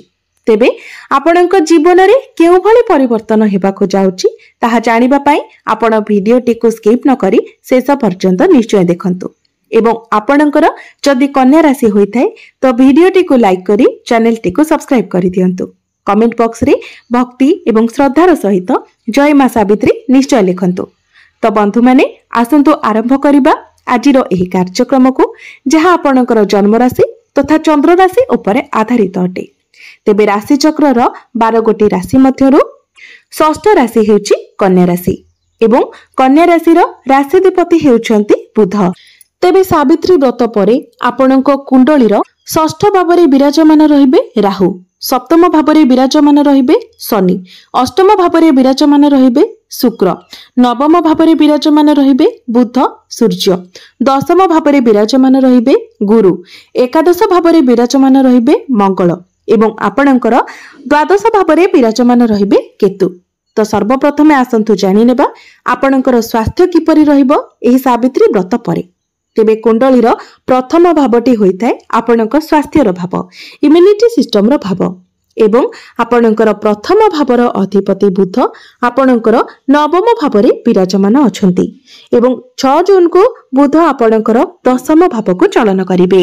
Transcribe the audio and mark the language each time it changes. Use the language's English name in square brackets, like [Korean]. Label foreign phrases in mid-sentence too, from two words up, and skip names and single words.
[Odia] ତେବେ ଆପଣକ ଜୀବନ ରେ କେଉ ଭଲି ପରିବର୍ତ୍ତନ ହେବାକୁ ଯାଉଛି ତାହା ଜାଣିବା ପଇ ଆପଣ ଭିଡିଓଟି କୋ ସ୍କିପ ନ କରି ଶେଷ ପର୍ଯ୍ୟନ୍ତ ନିଶ୍ଚୟ ଦେଖନ୍ତୁ। ଏବଂ ଆପଣଙ୍କର ଯଦି କନ୍ୟା ରାଶି ହୋଇଥାଏ ତୋ ଭିଡିଓଟି କୋ ଲାଇକ କରି ଚ୍ୟାନେଲ ଟି କୋ ସବସ୍କ୍ରାଇବ କରି ଦିଅନ୍ତୁ। [English] comment box [Odia] ରେ ଭକ୍ତି ଏବଂ ଶ୍ରଦ୍ଧାର ସହିତ ଜୟ ମା ସାବିତ୍ରୀ ନିଶ୍ଚୟ ଲେଖନ୍ତୁ। ତୋ ବନ୍ଧୁ ମାନେ ଆସନ୍ତୁ ଆରମ୍ଭ କରିବା ଆଜିର ଏହି କାର୍ଯ୍ୟକ୍ରମ କୋ, ଯାହା ଆପଣଙ୍କର ଜନ୍ମ ରାଶି ତଥା ଚନ୍ଦ୍ର ରାଶି ଉପରେ ଆଧାରିତ ଅଟେ। ତେବେ ରାଶି ଚକ୍ରର 12 ଗୋଟି ରାଶି ମଧ୍ୟରୁ ଷଷ୍ଠ ରାଶି ହେଉଛି କନ୍ୟା ରାଶି ଏବଂ କନ୍ୟା ରାଶିର ରାଶ୍ୟଧିପତି ହେଉଛନ୍ତି ବୁଧ। ତେବେ ସାବିତ୍ରୀ ବ୍ରତ ପରେ ଆପଣକ କୁଣ୍ଡଳୀର ଷଷ୍ଠ ଭାବରେ ବିରାଜମାନ ରହିବେ ରାହୁ, ସପ୍ତମ ଭାବରେ ବିରାଜମାନ ରହିବେ ଶନି, ଅଷ୍ଟମ ଭାବରେ ବିରାଜମାନ ରହିବେ ଶୁକ୍ର, ନବମ ଭାବରେ ବିରାଜମାନ ରହିବେ ବୁଧ ସୂର୍ଯ୍ୟ, ଦଶମ ଭାବରେ ବିରାଜମାନ ରହିବେ ଗୁରୁ, ଏକାଦଶ ଭାବରେ ବିରାଜମାନ ରହିବେ ମଙ୍ଗଳ ଏବଂ ଆପଣଙ୍କର ଦ୍ୱାଦଶ ଭାବରେ ବିରାଜମାନ ରହିବେ କେତୁ। ତୋ ସର୍ବପ୍ରଥମେ ଆସନ୍ତୁ ଜାଣି ନେବା ଆପଣଙ୍କର ସ୍ୱାସ୍ଥ୍ୟ କିପରି ରହିବ ଏହି ସାବିତ୍ରୀ ବ୍ରତ ପରେ। ତେବେ କୁଣ୍ଡଳୀର ପ୍ରଥମ ଭାବଟି ହୋଇଥାଏ ଆପଣକ ସ୍ୱାସ୍ଥ୍ୟର ଭାବ, [English] immunity system [Odia] ରୋ ଭାବ ଏବଂ ଆପଣଙ୍କର ପ୍ରଥମ ଭାବର ଅଧିପତି ବୁଧ ଆପଣଙ୍କର ନବମ ଭାବରେ ବିରାଜମାନ ଅଛନ୍ତି ଏବଂ 6 ଜୁନ କୋ ବୁଧ ଆପଣଙ୍କର ଦଶମ ଭାବ କୋ ଚଳନ କରିବେ।